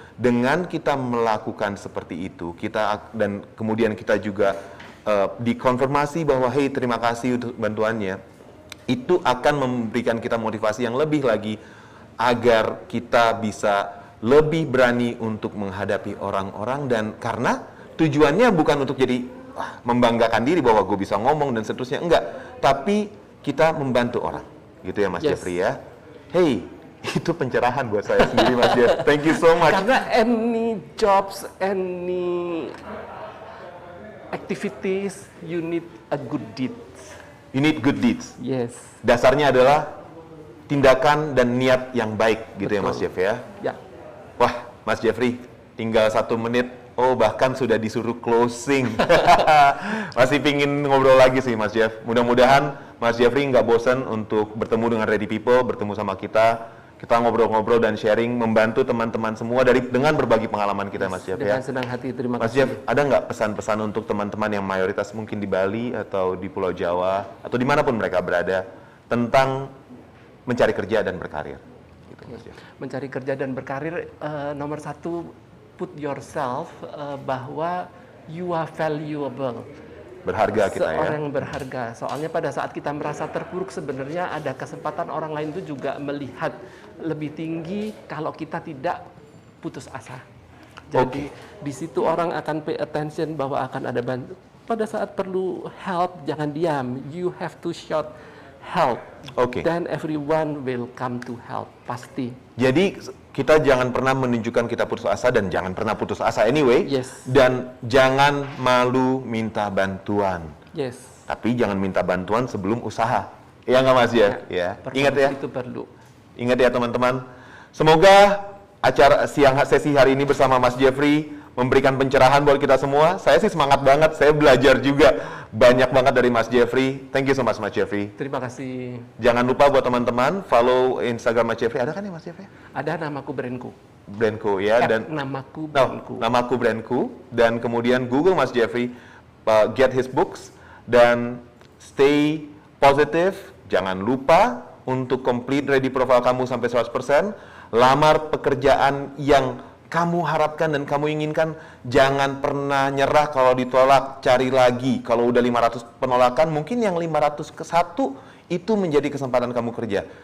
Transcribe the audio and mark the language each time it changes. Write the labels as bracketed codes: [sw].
[id] Dengan kita melakukan seperti itu, dan kemudian kita juga dikonfirmasi bahwa, hey, terima kasih untuk bantuannya, itu akan memberikan kita motivasi yang lebih lagi, agar kita bisa lebih berani untuk menghadapi orang-orang, dan karena tujuannya bukan untuk jadi membanggakan diri bahwa gue bisa ngomong dan seterusnya, enggak, tapi kita membantu orang gitu ya Mas Jeffrey ya. Hey, itu pencerahan buat saya sendiri Mas Jeff. [en] Thank you so much. [id] Karena [en] any jobs, any activities, you need a good deeds. You need good deeds. Yes. [id] Dasarnya adalah tindakan dan niat yang baik gitu. Betul. Ya Mas Jeff ya. Wah Mas Jeffrey, tinggal 1 menit. Bahkan sudah disuruh closing. Masih pingin ngobrol lagi sih Mas Jeff. Mudah-mudahan Mas Jeffrey nggak bosan untuk bertemu dengan Ready People, bertemu sama kita. kita ngobrol-ngobrol dan sharing, membantu teman-teman semua dengan berbagi pengalaman kita, Mas Jeff. Dengan senang hati, terima Mas kasih. Jeff, ada nggak pesan-pesan untuk teman-teman yang mayoritas mungkin di Bali atau di Pulau Jawa atau dimanapun mereka berada tentang mencari kerja dan berkarir? Gitu, Mas Jeff. Mencari kerja dan berkarir, nomor satu, [en] put yourself [id] bahwa [en] you are valuable. [id] Berharga kita ya. Seorang yang berharga. Soalnya pada saat kita merasa terpuruk, sebenarnya ada kesempatan orang lain itu juga melihat lebih tinggi kalau kita tidak putus asa. Jadi di situ orang akan [en] pay attention [id] bahwa akan ada bantu. Pada saat perlu help, jangan diam. [en] You have to shout help. Then everyone will come to help. [id] Pasti. Jadi kita jangan pernah menunjukkan kita putus asa dan jangan pernah putus asa anyway. [en] Yes. [id] Dan jangan malu minta bantuan. [en] Yes. [id] Tapi jangan minta bantuan sebelum usaha. Iya nggak Mas ya? Ya. Ingat ya. Itu perlu. Ingat ya teman-teman. Semoga acara sesi hari ini bersama Mas Jeffrey memberikan pencerahan buat kita semua. Saya sih semangat banget. Saya belajar juga banyak banget dari Mas Jeffrey. [en] Thank you so much, Mas Jeffrey. [id] Terima kasih. Jangan lupa buat teman-teman follow Instagram Mas Jeffrey. Ada kan ya Mas Jeffrey? Ada namaku Brandku. Brandku ya. Dan namaku Brandku. Namaku Brandku. Dan kemudian Google Mas Jeffrey, [en] get his books, [id] dan [en] stay positive. [id] Jangan lupa untuk complete ready profile kamu sampai 100%. Lamar pekerjaan yang kamu harapkan dan kamu inginkan. Jangan pernah nyerah kalau ditolak, cari lagi. Kalau udah 500 penolakan, mungkin yang 500 ke 1 itu menjadi kesempatan kamu kerja.